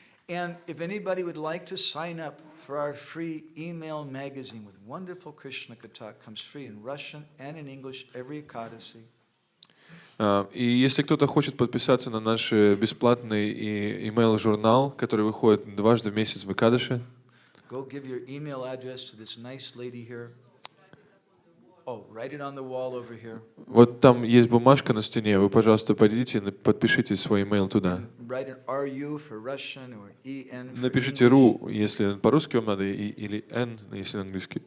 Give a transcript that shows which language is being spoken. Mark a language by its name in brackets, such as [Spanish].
[English] And if anybody would like to sign up for our free email magazine with wonderful Krishna Katha, comes free in Russian and in English every Ekadasi. [Russian] И если кто-то хочет подписаться на наш бесплатный email-журнал, который выходит дважды в месяц в Экадаши, [English] Go give your email address to this nice lady here. Oh, write it on the wall over here. [Russian] вот там есть бумажка на стене, вы, пожалуйста, пойдите и подпишите свой email туда. [English] Write an RU for Russian or EN for [Russian] Напишите [English] English, [Russian] «ру», если по-русски вам надо, или «н», если на английский.